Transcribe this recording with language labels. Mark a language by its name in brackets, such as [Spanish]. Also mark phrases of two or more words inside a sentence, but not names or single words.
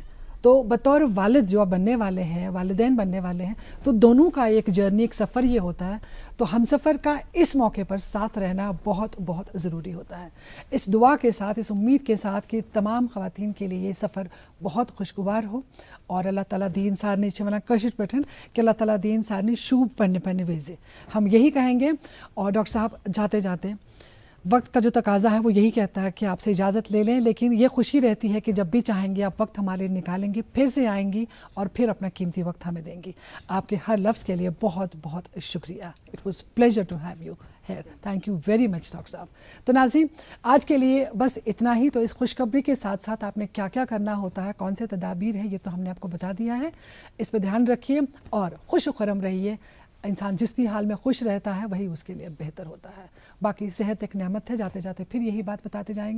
[Hindi] तो बतौर वालिद जो आप बनने वाले हैं, वालिदैन बनने वाले हैं, तो दोनों का एक जर्नी, एक सफ़र ये होता है। तो हम सफ़र का इस मौके पर साथ रहना बहुत बहुत ज़रूरी होता है। इस दुआ के साथ, इस उम्मीद के साथ कि तमाम ख़वातीन के लिए ये सफ़र बहुत खुशगवार हो और अल्लाह ताला दीन सारनी चमना कशिर पठन कि अल्लाह ताला दीन सारनी शूब पन्ने पन्ने वेजे, हम यही कहेंगे। और डॉक्टर साहब, जाते जाते वक्त का जो तकाजा है वो यही कहता है कि आपसे इजाज़त ले लें, लेकिन ये खुशी रहती है कि जब भी चाहेंगे आप वक्त हमारे लिए निकालेंगी, फिर से आएंगी और फिर अपना कीमती वक्त हमें देंगी। आपके हर लफ्ज़ के लिए बहुत बहुत शुक्रिया। [English] It was pleasure to have you here. Thank you very much डॉक्टर साहब। [Hindi] तो नाज़रीन, आज के लिए बस इतना ही। तो इस खुशखबरी के साथ साथ आपने क्या क्या करना होता है, कौन से तदाबीर है, ये तो हमने आपको बता दिया है। इस पर ध्यान रखिए और खुश खुरम रहिए। इंसान जिस भी हाल में खुश रहता है वही उसके लिए बेहतर होता है। बाकी सेहत एक नेमत है, जाते जाते फिर यही बात बताते जाएंगे।